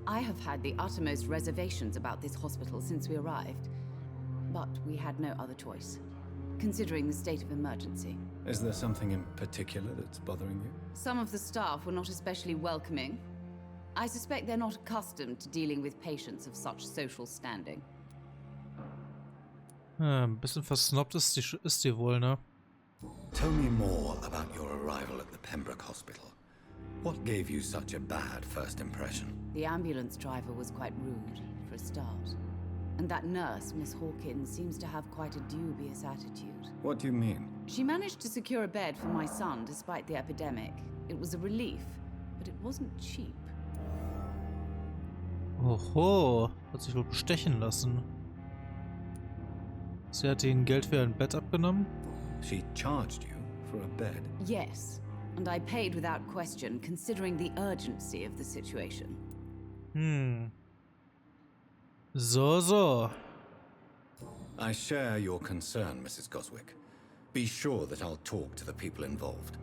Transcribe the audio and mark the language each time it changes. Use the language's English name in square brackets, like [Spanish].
[English] I have had the uttermost reservations about this hospital since we arrived. But we had no other choice, considering the state of emergency. Is there something in particular that's bothering you? Some of the staff were not especially welcoming. I suspect they're not accustomed to dealing with patients of such social standing. [German] Ein bisschen versnobbt ist die wohl, ne? [English] Tell me more about your arrival at the Pembroke Hospital. What gave you such a bad first impression? The ambulance driver was quite rude, for a start. And that nurse, Miss Hawkins, seems to have quite a dubious attitude. What do you mean? She managed to secure a bed for my son despite the epidemic. It was a relief, but it wasn't cheap. [German] Oho, hat sich wohl bestechen lassen. Sie hat ihnen Geld für ein Bett abgenommen? [English] She charged you for a bed? Yes, and I paid without question, considering the urgency of the situation. So. I share your concern, Mrs. Goswick. Be sure that I'll talk to the people involved.